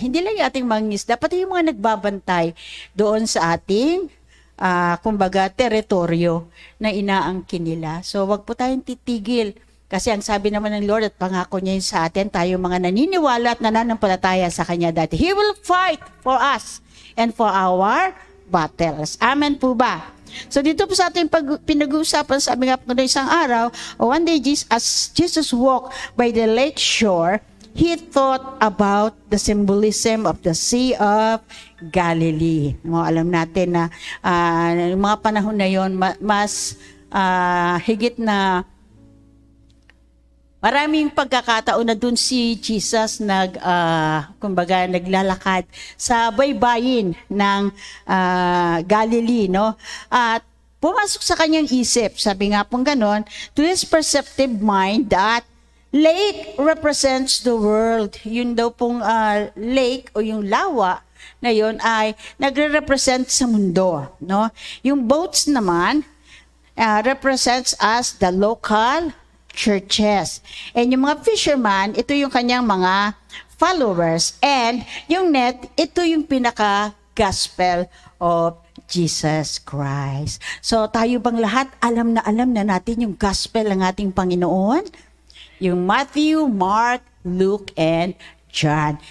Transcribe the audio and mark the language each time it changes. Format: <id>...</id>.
<tl>Hindi lang yung ating mangingisda, pati yung mga nagbabantay doon sa ating kumbaga teritoryo na inaangkin nila. So wag po tayong titigil kasi ang sabi naman ng Lord at pangako niya yun sa atin, tayo mga naniniwala at nananampalataya sa Kanya dati.</tl> <en>He will fight for us and for our battles.</en> <tl>Amen po ba? So dito po sa ating pinag-uusapan, sabi nga po na isang araw,</tl> <en>one day as Jesus walked by the lake shore, he thought about the symbolism of the Sea of Galilee.</en> <tl>Alam natin na mga panahon na yon mas higit na maraming pagkakataon na dun si Jesus kumbaga naglalakad sa baybayin ng Galilee, no? At pumasok sa kanyang isip, sabi nga pong ganon,</tl> <en>to his perceptive mind that lake represents the world.</en> <tl>Yun daw pong lake o yung lawa na yun ay nagre-represent sa mundo, no?</tl> <en>Yung boats naman represents as the local churches.</en> <tl>And yung mga fisherman, ito yung kanyang mga followers. And yung net, ito yung pinaka-gospel of Jesus Christ. So tayo bang lahat alam na natin yung gospel ng ating Panginoon? Yung Matthew, Mark, Luke, and John.</tl>